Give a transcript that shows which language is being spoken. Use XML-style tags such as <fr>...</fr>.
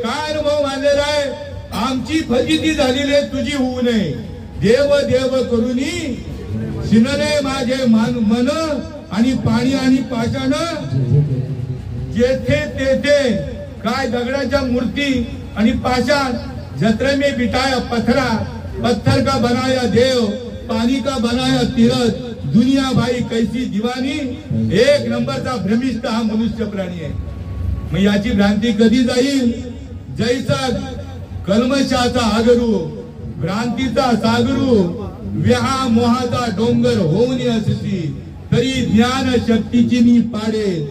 <mr>काय अनुभव मांडलेला आहे? आमची फजिती झालेली आहे, तुझी होऊ नये. देव देव करुनी शिनले माझे मन आणि पाणी आणि पाषाण जेथे तेथे. काय दगडाच्या मूर्ती आणि पाषाण.</mr> <hi>जत्रे में बिठाया पत्थरा, पत्थर का बनाया देव, पानी का बनाया तीरथ. दुनिया भाई कैसी दिवानी.</hi> <mr>एक नंबरचा भ्रमिष्ठ हा मनुष्य प्राणी आहे. मग याची भ्रांती कधी जाईल? जैसा कल्मशाचा आगरू, भ्रांतीचा सागरू, व्याहा मोहाचा डोंगर होऊन असती, तरी ज्ञान शक्तीची नी पाडे.</mr>